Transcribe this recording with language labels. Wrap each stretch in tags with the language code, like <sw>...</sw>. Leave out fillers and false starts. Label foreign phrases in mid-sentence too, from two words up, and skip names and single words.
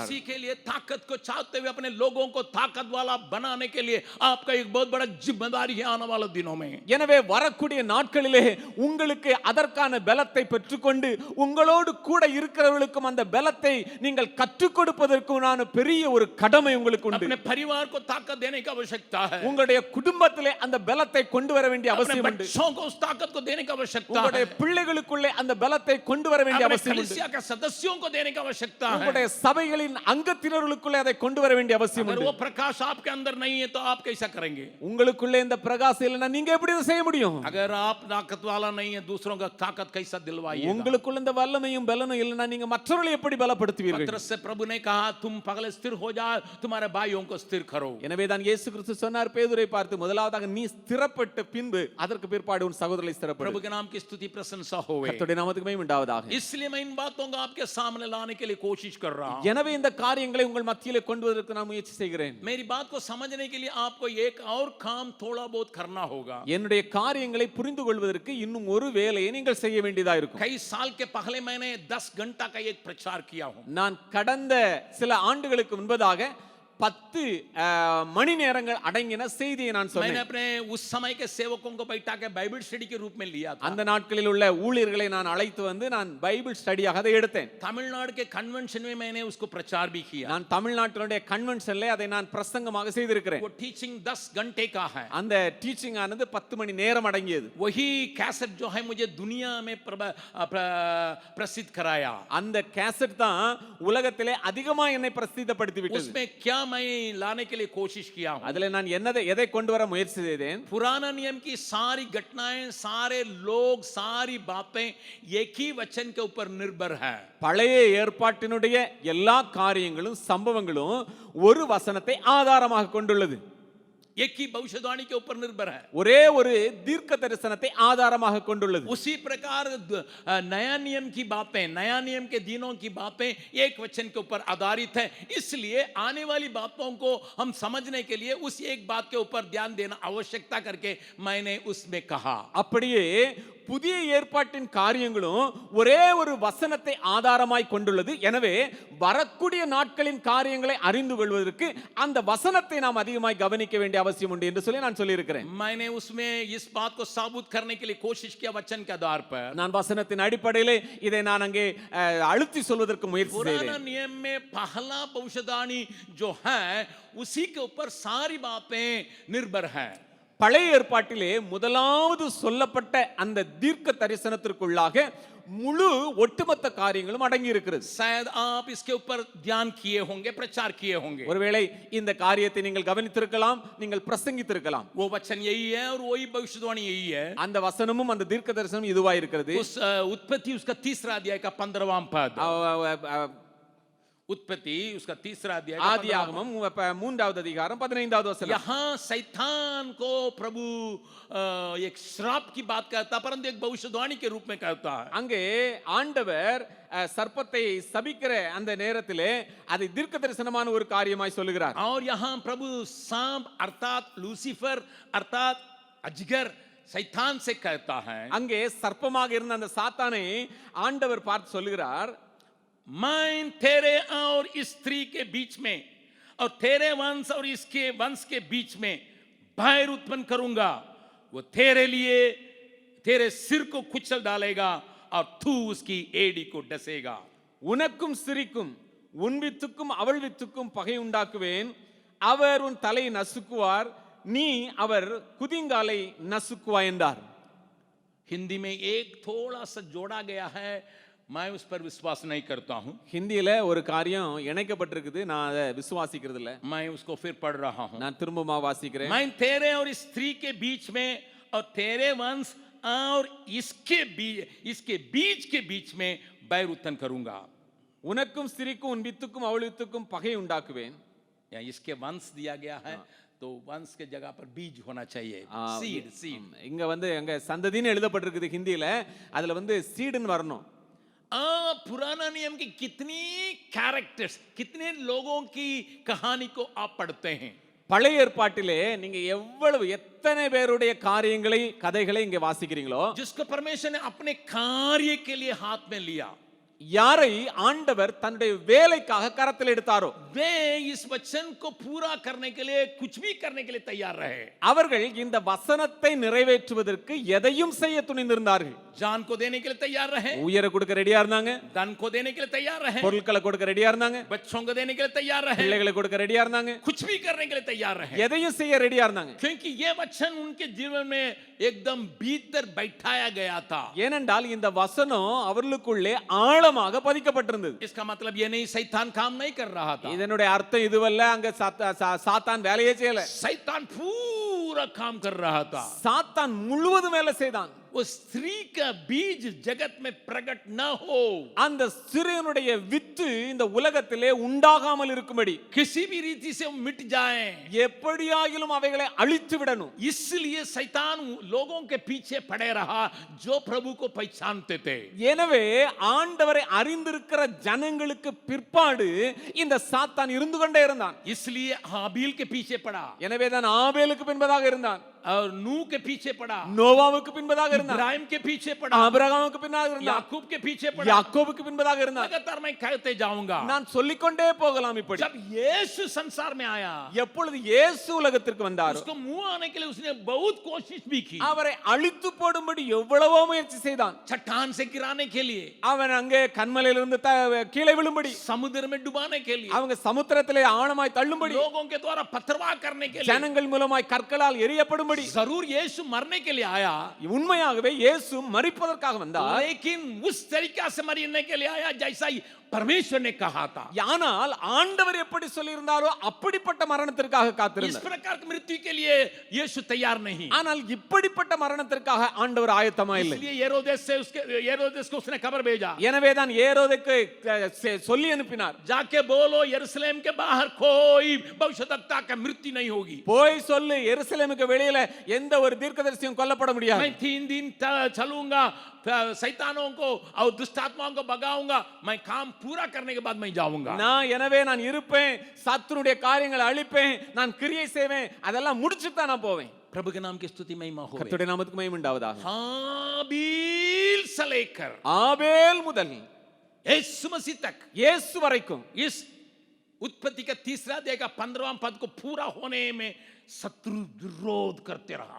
<hi>इसी के लिए ताकत को चाहते हुए अपने लोगों को ताकत वाला बनाने के लिए आपका एक बहुत बड़ा जिम्मेदारी है आने वाले दिनों में.</hi> <ta>எனவே வரக்கூடிய நாட்களிலே உங்களுக்கு அதற்கான பலத்தை பெற்றுக்கொண்டு உங்களோடு கூட இருக்கிறவர்களுக்கும் அந்த பலத்தை நீங்கள் கற்றுக் கொடுப்பதற்கான பெரிய ஒரு கடமை உங்களுக்கு உண்டு.</ta> <hi>अपने परिवार को ताकत देने की आवश्यकता है.</hi> <ta>உங்களுடைய குடும்பத்திலே அந்த பலத்தை கொண்டு வர வேண்டிய அவசியம்</ta> <hi>अपने</hi> <ta>உண்டு.</ta> <hi>बच्चों को उस ताकत को देने की आवश्यकता है.</hi> <ta>உங்களுடைய பிள்ளைகளுக்குள்ளே அந்த பலத்தை கொண்டு வர வேண்டிய அவசியம் உண்டு.</ta> <hi>कलीसिया के सदस्यों को देने की आवश्यकता है.</hi> <ta>உங்களுடைய சபைகளின் அங்கத்தினர்களுக்குள்ளே அதை கொண்டு வர வேண்டிய அவசியம்</ta> <hi>अगर</hi> <ta>உண்டு.</ta> <hi>वो प्रकाश आपके अंदर नहीं है तो आप कैसा करेंगे?</hi> <ta>உங்களுக்குள்ளே இந்த பிரகாசம் இல்லைன்னா நீங்க எப்படி இதை செய்ய முடியும்?</ta> <hi>अगर आप ताकत वाला नहीं है दूसरों का ताकत कैसा दिलवाइएगा?</hi> <ta>உங்களுக்குள்ள இந்த வல்லமையும் பலனும் இல்லைன்னா நீங்க மற்றவர்களை எப்படி பலப்படுத்துவீர்கள்?</ta> <hi>पत्रस से प्रभु ने कहा तुम पगले स्थिर हो जाओ, तुम्हारे भाइयों को स्थिर करो.</hi> <ta>எனவே தான் இயேசு கிறிஸ்து சொன்னார் பேதுரை பார்த்து, முதலாவதாக நீ ஸ்திரப்பட்ட பின்பு அதற்கு பிற்பாடு உன் சகோதரரை ஸ்திரப்படு.</ta> <hi>प्रभु के नाम की स्तुति प्रशंसा होवे.</hi> <ta>கர்த்தருடைய நாமத்துக்கு மகிமை உண்டாவதாக.</ta> <hi>इसलिए मैं इन बातों को आपके सामने लाने के लिए कोशिश कर रहा हूं.</hi> <ta>எனவே இந்த காரியங்களை உங்கள் மத்தியிலே கொண்டு வருவதற்கு நான் முயற்சி செய்கிறேன்.</ta> <hi>मेरी बात को समझने के लिए आपको एक और काम थोड़ा बहुत करना होगा.</hi> <ta>என்னுடைய காரியங்களை புரிந்து கொள்வதற்கு இன்னும் ஒரு வேலையை நீங்கள் செய்ய வேண்டியதா இருக்கும்.</ta> <hi>कई साल के पहले मैंने 10 घंटा का एक प्रचार किया हूं.</hi> <ta>நான் கடந்த சில ஆண்டுகளுக்கு முன்பதாக 10 மணி நேரங்கள் அடங்கின செய்தியை நான்</ta> <hi>मैंने</hi> <ta>சொன்னேன்.</ta> <hi>अपने उस समय के सेवकों को बैठा के</hi> <en>Bible study</en> <hi>के रूप में लिया था.</hi> <ta>அந்த நாட்களில் உள்ள ஊழியர்களை நான் அழைத்து வந்து நான்</ta> <en>Bible study</en> <ta>அதை எடுத்தேன்.</ta> <hi>तमिलनाडु के कन्वेंशन में मैंने उसको प्रचार भी किया.</hi> <ta>நான் தமிழ்நாட்டினுடைய கன்வென்ஷன்ல அதை நான் பிரசங்கமாக செய்திருக்கிறேன்.</ta> <hi>वो टीचिंग 10 घंटे का है.</hi> <ta>அந்த டீச்சிங் ஆனது 10 மணி நேரம் அடங்கியது.</ta> <hi>वही कैसेट जो है मुझे दुनिया में प्रसिद्ध कराया.</hi> <ta>அந்த கேசட் தான் உலகத்திலே அதிகமா என்னை பிரசித்தப்படுத்தி விட்டது.</ta> <hi>उसमें क्या मैं लाने के लिए कोशिश किया हूं.</hi> <ta>அதிலே நான் எதை கொண்டு வர முயற்சி செய்தேன்?</ta> <hi>पुराना नियम की सारी घटनाएं, सारे लोग, सारी बातें एक ही वचन के ऊपर निर्भर है.</hi> <ta>பழைய ஏற்பாட்டினுடைய எல்லா காரியங்களும் சம்பவங்களும் ஒரு வசனத்தை ஆதாரமாக கொண்டுள்ளது.</ta> <hi>एक ही भविष्यवाणी के ऊपर निर्भर है.</hi> <ta>ஒரே ஒரு தீர்க்க தரிசனத்தை ஆதாரமாக கொண்டுள்ளது.</ta> <hi>उसी प्रकार नया नियम की बातें, नया नियम के दिनों की बातें एक वचन के ऊपर आधारित है. इसलिए आने वाली बातों को हम समझने के लिए उस एक बात के ऊपर ध्यान देना आवश्यकता करके मैंने उसमें कहा.</hi> <ta>அப்படியே புதிய ஏற்பாட்டின் காரியங்களும் ஒரே ஒரு வசனத்தை ஆதாரமாய் கொண்டுள்ளது. எனவே வரக்கூடிய நாட்களின் காரியங்களை அறிந்து கொள்வதற்கு அந்த வசனத்தை நாம் அதிகமாய் கவனிக்க வேண்டிய அவசியம் உண்டு என்று சொல்லி நான் சொல்லியிருக்கிறேன்.</ta> <hi>मैंने उसमें इस बात को साबित करने के लिए कोशिश किया वचन के आधार पर.</hi> <ta>நான் வசனத்தின் அடிப்படையிலே இதை நான் அங்கே அழுத்தி சொல்வதற்கு முயற்சி</ta> <hi>पुराना</hi> <ta>செய்தேன்.</ta> <hi>नियम में पहला भविष्यवाणी जो है उसी के ऊपर सारी बातें निर्भर है.</hi> <ta>பழைய ஏற்பாட்டிலே முதலாவது சொல்லப்பட்ட அந்த தீர்க்க தரிசனத்திற்குள்ளாக முழு ஒட்டுமொத்த காரியங்களும் அடங்கி இருக்கிறது.</ta> <hi>शायद आप इसके ऊपर ध्यान किए होंगे, प्रचार किए होंगे.</hi> <ta>ஒருவேளை இந்த காரியத்தை நீங்கள் கவனித்திருக்கலாம், நீங்கள் பிரசங்கித்திருக்கலாம்.</ta> <hi>वो वचन यही है और वही भविष्यवाणी यही है.</hi> <ta>அந்த வசனமும் அந்த தீர்க்க தரிசனம் இதுவாய் இருக்கிறது.</ta> <hi>उस उत्पत्ति उसका 3रा अध्याय का 15वां पद. उत्पत्ति उसका 3रा अध्याय</hi> <ta>ஆதியாகமம் 3வது அதிகாரம் 15வது வசனம்.</ta> <hi>यहाँ शैतान को प्रभु एक श्राप की बात करता परंतु एक भविष्यवाणी के रूप में कहता है.</hi> <ta>அங்கே ஆண்டவர் சர்ப்பத்தை சபிக்கிற அந்த நேரத்திலே அதை தீர்க்க தரிசனமான ஒரு காரியமாய் சொல்லுகிறார்.</ta> <hi>और यहाँ प्रभु सांप अर्थात लूसीफर अर्थात अजगर शैतान से कहता है.</hi> <ta>அங்கே சர்ப்பமாக இருந்த அந்த சாத்தானை ஆண்டவர் பார்த்து சொல்லுகிறார்,</ta> <hi>मैं तेरे और इस स्त्री के बीच में और तेरे वंश और इसके वंश के बीच में बैर उत्पन्न करूंगा. वो तेरे लिए तेरे सिर को कुचल डालेगा और तू उसकी एड़ी को डसेगा.</hi> <ta>உனக்கும் சிரிக்கும் உன் வித்துக்கும் அவள் வித்துக்கும் பகை உண்டாக்குவேன். அவர் உன் தலையை நசுக்குவார், நீ அவர் குதிங்காலை நசுக்குவாய் என்றார்.</ta> <hi>हिंदी में एक थोड़ा सा जोड़ा गया है, मैं उस पर विश्वास नहीं करता हूं.</hi> <ta>ஹிந்தியில ஒரு காரியம் இணைக்கப்பட்டிருக்குது, நான் அதை விசுவாசிக்கிறது இல்ல.</ta> <hi>मैं उसको फिर पढ़ रहा हूं.</hi> <ta>நான் திரும்பமா வாசிக்கிறேன்.</ta> <hi>मैं तेरे और इस स्त्री के बीच में और तेरे वंश और इसके बीच के बीच में बैर उत्पन्न करूंगा.</hi> <ta>உனக்கும் சிரிக்கும் உன் வித்துக்கும் அவள் வித்துக்கும் பகை உண்டாக்குவேன்.</ta> <hi>या इसके वंश दिया गया है तो वंश के जगह पर बीज होना चाहिए. सीड.</hi> <ta>இங்க அங்க சந்ததின்னு எழுதப்பட்டிருக்குது ஹிந்தியில, அதுல சீடுன்னு வரணும்.</ta> <hi>पुराना नियम की कितनी कैरेक्टर्स, कितने लोगों की कहानी को आप पढ़ते हैं.</hi> <ta>பழைய ஏற்பாட்டிலே நீங்க எத்தனை பேருடைய காரியங்களை கதைகளை இங்க வாசிக்கிறீங்களோ,</ta> <hi>जिसको परमेश्वर ने अपने कार्य के लिए हाथ में लिया,</hi> <ta>யாரை ஆண்டவர் தன்னுடைய வேலைக்காக கரத்தில் எடுத்தாரோ,</ta> <hi>वे इस वचन को पूरा करने के लिए कुछ भी करने के लिए तैयार रहे.</hi> <ta>அவர்கள் இந்த வசனத்தை நிறைவேற்றுவதற்கு எதையும் செய்ய துணிந்திருந்தார்கள்.</ta> <hi>जान को देने के लिए तैयार रहे,</hi> <ta>உயிரை கொடுக்க ரெடியா இருந்தாங்க,</ta> <hi>धन को देने के लिए तैयार रहे,</hi> <ta>பொருட்களை கொடுக்க ரெடியா இருந்தாங்க,</ta> <hi>बच्चों को देने के लिए तैयार रहे,</hi> <ta>பிள்ளைகளை கொடுக்க ரெடியா இருந்தாங்க,</ta> <hi>कुछ भी करने के लिए तैयार रहे.</hi> <ta>எதையும் செய்ய ரெடியா இருந்தாங்க.</ta> <hi>क्योंकि ये वचन उनके जीवन में एकदम भीतर बैठाया गया था.</hi> <ta>ஏனென்றால் இந்த வசனம் அவர்களுக்குள்ளே ஆழமாக பதிக்கப்பட்டிருந்தது.</ta> <hi>इसका मतलब ये नहीं शैतान काम नहीं कर रहा था.</hi> <ta>இதனுடைய அர்த்தம் இதுவல்ல அங்க சாத்தான் வேலையே செய்யல.</ta> <hi>शैतान पूरा काम कर रहा था.</hi> <ta>சாத்தான் முழுவதும் வேலை செய்தான்.</ta> <hi>वो स्त्री का बीज जगत में प्रकट न हो,</hi> <ta>அந்த சிறியனுடைய வித்து இந்த உலகத்திலே உண்டாகாமல் இருக்கும்படி</ta> <hi>किसी भी रीति से वो मिट जाए,</hi> <ta>எப்படியாகிலும் அவைகளை அழித்து விடணும்.</ta> <hi>इसलिए शैतान लोगों के पीछे पड़े रहा जो प्रभु को पहचानते थे.</hi> <ta>எனவே ஆண்டவரை அறிந்திருக்கிற ஜனங்களுக்கு பிற்பாடு இந்த சாத்தான் இருந்து கொண்டே இருந்தான்.</ta> <hi>इसलिए हाबील के पीछे पड़ा,</hi> <ta>எனவே தான் ஆபேலுக்கு பின்பதாக இருந்தான்,</ta> <hi>और नूह के पीछे पड़ा,</hi> <ta>நோவாவுக்கு பின்பதாக இருந்தான்,</ta> <hi>इब्राहिम के पीछे पड़ा,</hi> <ta>ஆபிரகாமுக்கு பின்பதாக இருந்தான்,</ta> <hi>याकूब के पीछे पड़ा,</hi> <ta>யாக்கோபுக்கு பின்பதாக இருந்தான்.</ta> <hi>लगातार मैं कहते जाऊंगा.</hi> <ta>நான் சொல்லிக்கொண்டே போகலாம். இப்படி</ta> <hi>जब यीशु संसार में आया,</hi> <ta>எப்பொழுது இயேசு உலகத்திற்கு வந்தாரோ,</ta> <hi>उसको मुंह आने के लिए उसने बहुत कोशिश भी की.</hi> <ta>அவரை அழித்து போடும்படி எவ்வளவோ முயற்சி செய்தான்.</ta> <hi>चट्टान से गिराने के लिए,</hi> <ta>அவன் அங்கே கன்மலையிலிருந்து கீழே விழும்படி,</ta> <hi>समुद्र में डुबाने के लिए,</hi> <ta>அவங்க சமுத்திரத்திலே ஆழமாய் தள்ளும்படி,</ta> <hi>लोगों के द्वारा पथरवाह करने के लिए,</hi> <ta>ஜனங்கள் மூலமாய் கற்களால் எரியப்படும்படி.</ta> <hi>जरूर यीशु मरने के लिए आया,</hi> <ta>உண்மையாகவே இயேசு மரிப்பதற்காக வந்தார்.</ta> <hi>लेकिन उस तरीका से मरने के लिए आया जैसा ही परमेश्वर ने कहा था.</hi> <ta>ஆனால் ஆண்டவர் எப்படி சொல்லியிருந்தாரோ அப்படிப்பட்ட மரணத்திற்காக</ta> <hi>इस</hi> <ta>காத்திருந்தார்.</ta> <hi>प्रकार की मृत्यु के लिए यीशु तैयार नहीं.</hi> <ta>ஆனால் இப்படிப்பட்ட மரணத்திற்காக ஆண்டவர் ஆயத்தமா இல்லை.</ta> <hi>इसलिए हेरोदेस को उसने खबर भेजा,</hi> <ta>எனவே தான் ஏரோதுக்கு சொல்லி அனுப்பினார்,</ta> <hi>जाके बोलो यरूशलेम के बाहर कोई भविष्यद्वक्ता का मृत्यु नहीं होगी.</hi> <ta>போய் சொல்லு எருசலேமுக்கு வெளியில எந்த ஒரு தீர்க்கதரிசியும் கொல்லப்பட முடியாது.</ta> <hi>मैं 3 दिन चलूंगा, शैतानों को और दुष्टात्माओं को भगाऊंगा, मैं काम पूरा करने के बाद मैं जाऊंगा.</hi> <ta>நான் இருப்பேன், சத்துருடைய காரியங்களை அழிப்பேன், நான் கிரியை செய்வேன், அதெல்லாம் முடிச்சிட்டு தான் நான் போவேன்.</ta> <hi>प्रभु के नाम की स्तुति महिमा हो.</hi> <ta>கர்த்தருடைய நாமத்துக்கு மகிமை உண்டாவதாக.</ta> <hi>हाबील से लेकर</hi> <ta>ஆபேல் முதல்</ta> <hi>यीशु मसीह तक,</hi> <ta>இயேசு வரைக்கும்</ta> <hi>इस उत्पत्ति का 3रा अध्याय का 15वां पद को पूरा होने में शत्रु विरोध करते रहा.</hi>